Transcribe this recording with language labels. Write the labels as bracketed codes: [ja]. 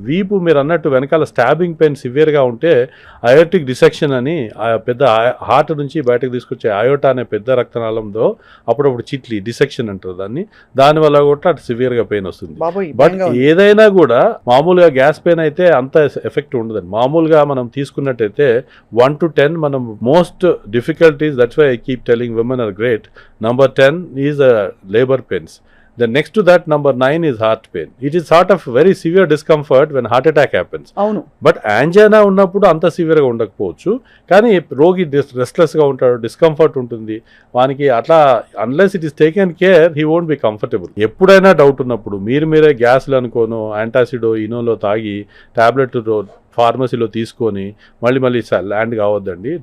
[te] వీపు మీరు అన్నట్టు వెనకాల స్టాబింగ్ పెయిన్ సివియర్గా ఉంటే అయోటిక్ డిసెక్షన్ అని ఆ పెద్ద హార్ట్ నుంచి బయటకు తీసుకొచ్చే అయోటా అనే పెద్ద రక్తనాళంలో అప్పుడప్పుడు చిట్లి డిసెక్షన్ అంటారు దానివల్ల కూడా అటు సివియర్గా పెయిన్ వస్తుంది. బట్ ఏదైనా కూడా మామూలుగా గ్యాస్ పెయిన్ అయితే అంత ఎఫెక్ట్ ఉండదండి. మామూలుగా మనం తీసుకున్నట్టయితే [en] 1 to 10 మనం most difficulties, that's why I keep telling women are great. Number 10 is labor pains. The next to that, number 9 is heart pain. It is sort of very severe discomfort when heart attack happens. [te] అవును. But angina ఉన్నప్పుడు అంత సివియర్గా ఉండకపోవచ్చు, కానీ రోగి రెస్ట్లెస్గా ఉంటాడు, discomfort ఉంటుంది వానికి. అట్లా [en] Unless it is taken care he won't be comfortable. [te] ఎప్పుడైనా డౌట్ ఉన్నప్పుడు మీరే గ్యాస్లు అనుకోను యాంటాసిడో ఇనోలో తాగి టాబ్లెట్ ఫార్మసీలో తీసుకొని మళ్ళీ ల్యాండ్ కావద్దండి.